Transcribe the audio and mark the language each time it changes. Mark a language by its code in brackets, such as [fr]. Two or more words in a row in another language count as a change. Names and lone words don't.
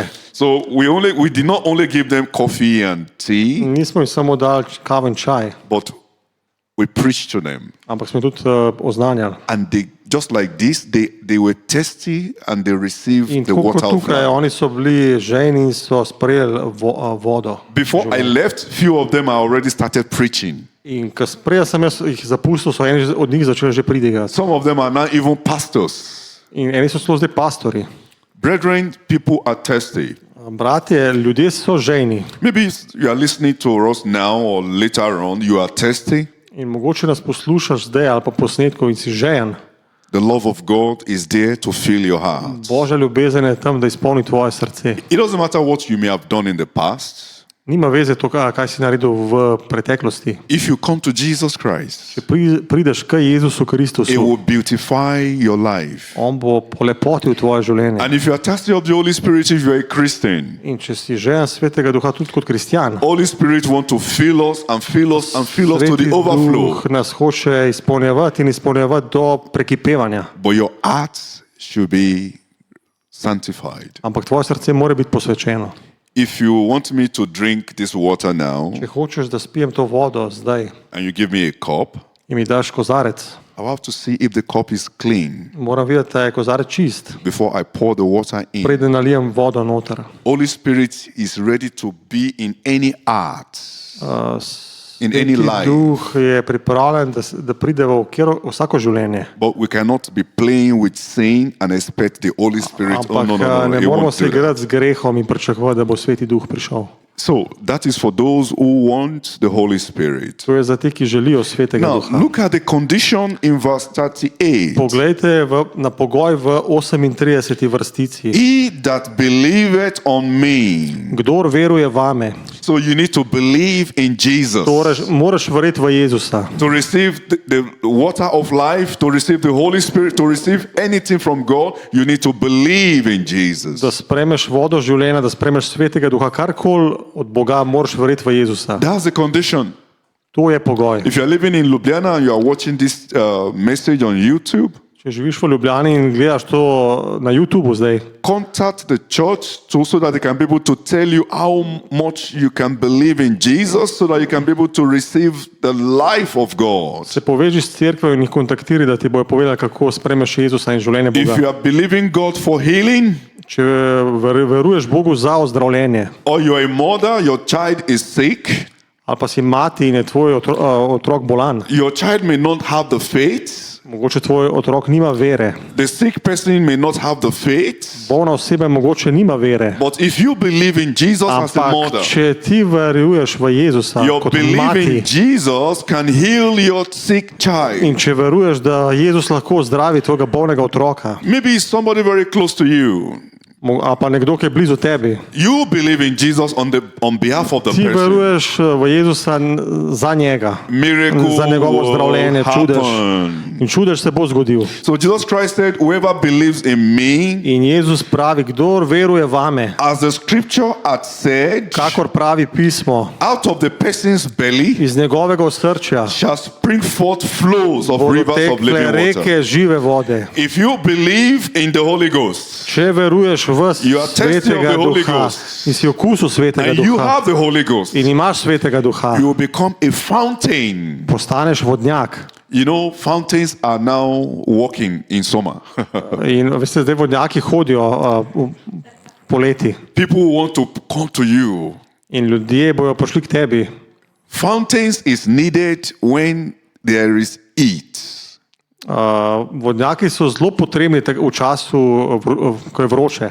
[en] So we did not only give them coffee and tea, [sl] Nismo jim samo dali kavo in čaj, [en] but we preached to them. [sl] ampak smo jih tudi oznanjali. [en] And they, just like this, they were thirsty and they received [sl] In [en] the [sl] tako [en] water [sl] kot [en] of [sl] tukaj, [en] life. [sl] oni so bili žejni in so sprejeli vodo. [en] Before I left, few of them already started preaching. [sl] In ko prej sem jaz jih zapustil, so eni od njih začeli že pridigati. [en] Some of them are now even pastors. [sl] In eni so celo zdaj pastori. [en] Brethren, people are thirsty. [sl] Bratje, ljudje so žejni. [en] Maybe you are listening to us now or later on, you are thirsty. [sl] In mogoče nas poslušaš zdaj ali pa posnetko in si žejen. [en] The love of God is there to fill your heart. [sl] Božja ljubezen je tam, da izpolni tvoje srce. [en] It doesn't matter what you may have done in the past. [sl] Nima veze to, kaj si naredil v preteklosti. [en] If you come to Jesus Christ, [sl] Če prideš k Jezusu [en] it [sl] Kristusu, [en] will beautify your life. [sl] on bo polepotil tvoje življenje. [en] And if you are thirsty of the Holy Spirit, if you are a Christian, [sl] In če si željen Svetega Duha tudi kot kristjan, [en] Holy Spirit want to fill us and fill us and fill us to [sl] Sveti [en] the overflow. [sl] Duh nas hoče izpolnjevati in izpolnjevati do prekipevanja. [en] But your heart should be sanctified. [sl] Ampak tvoje srce mora biti posvečeno. [en] If you want me to drink this water now, [sl] Če hočeš, da spijem to vodo zdaj [en] and you give me a cup, [sl] in mi daš kozarec, [en] I will have to see if the cup is clean [sl] moram videti, da je kozarec čist, [en] before I pour the water in. [sl] preden nalijem vodo noter. [en] Holy Spirit is ready to be in any heart, in any [sl] Sveti [en] life. [sl] Duh je pripravljen, da pride v vsako življenje. [en] But we cannot be playing with sin and expect the Holy Spirit. Oh, [sl] Ampak [en] no, no, no, [sl] ne [en] he [sl] moramo [en] won't [sl] se [en] do that. [sl] igrati z grehom in pričakovati, da bo Sveti Duh prišel. [en] So that is for those who want the Holy Spirit. [sl] To je za te, ki želijo Svetega [en] Now [sl] Duha. [en] look at the condition in verse 38. [sl] Poglejte na pogoj v 38. vrstici. [en] He that believeth on me. [sl] Kdor veruje vame, [en] So you need to believe in Jesus. [sl] torej moraš verjeti v Jezusa. [en] To receive the water of life, to receive the Holy Spirit, to receive anything from God, you need to believe in Jesus. [sl] Da spremeš vodo življenja, da spremeš Svetega Duha, karkoli od Boga, moraš verjeti v Jezusa. [en] That's the condition. [sl] To je pogoj. [en] If you're living in Ljubljana and you are watching this message on YouTube, [sl] Če živiš v Ljubljani in gledaš to na YouTubu zdaj, [en] contact the church so that they can be able to tell you how much you can believe in Jesus so that you can be able to receive the life of God. [sl] se poveži s cerkvijo in jih kontaktiraj, da ti bojo povedali, kako spremeš Jezusa in življenje [en] If [sl] Boga. [en] you are believing God for healing, [sl] Če veruješ Bogu za ozdravljenje, [en] or you're a mother, your child is sick, [sl] ali pa si mati in je tvoj otrok bolan, [en] your child may not have the faith, [sl] mogoče tvoj otrok nima vere, [en] the sick person may not have the faith, [sl] bolna oseba mogoče nima vere, [en] but if you believe in Jesus as a mother, [sl] ampak če ti veruješ v Jezusa [en] your [sl] kot [en] belief [sl] mati [en] in Jesus can heal your sick child. [sl] in če veruješ, da Jezus lahko zdravi tvojega bolnega otroka, [en] Maybe it's somebody very close to you. [sl] ali pa nekdo, ki je blizu tebi, [en] You believe in Jesus on behalf of the [sl] ti [en] person. [sl] veruješ v Jezusa za njega, [en] Miracle [sl] za njegovo [en] will [sl] zdravljenje, čudež. [en] happen. [sl] In čudež se bo zgodil. [en] So Jesus Christ said, whoever believes in me, [sl] In Jezus pravi, kdor veruje vame, [en] as the scripture had said, [sl] kakor pravi pismo, [en] out of the person's belly [sl] iz njegovega osrčja [en] shall spring forth flows of [sl] bodo [en] rivers of [sl] tekle [en] living water. [sl] reke žive vode. [en] If you believe in the Holy Ghost [sl] Če veruješ v [en] You are tasting of [sl] Svetega [en] the Holy [sl] Duha [en] Ghost. [sl] in si okusil Svetega [en] and you [sl] Duha [en] have the Holy Ghost, [sl] in imaš Svetega Duha, [en] you will become a fountain. [sl] postaneš vodnjak. [en] You know, fountains are now walking in summer. [sl] In veste, zdaj vodnjaki hodijo poleti [en] People want to come to you. [sl] in ljudje bojo prišli k tebi. [en] Fountains is needed when there is heat. [sl] Vodnjaki so zelo potrebni v času, ko je vroče.